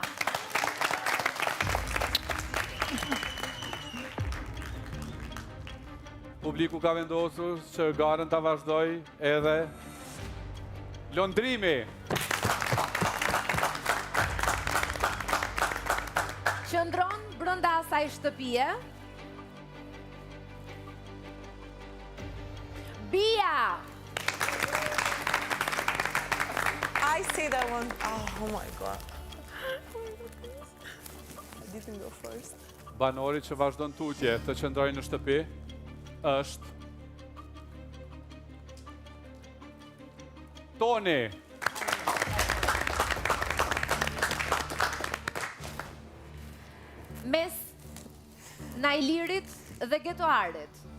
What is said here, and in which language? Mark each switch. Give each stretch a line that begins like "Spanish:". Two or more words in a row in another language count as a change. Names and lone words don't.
Albanian: Publiku ka vendosur që garën ta vazhdoj edhe Londrimi. Qëndron brenda asaj shtëpie. Bia.
English: I say that one. Oh my god. I didn't go first.
Albanian: Banori që vazhdon tutje të qëndrojë në shtëpi është Toni. Mes Nailirit dhe Getoarit.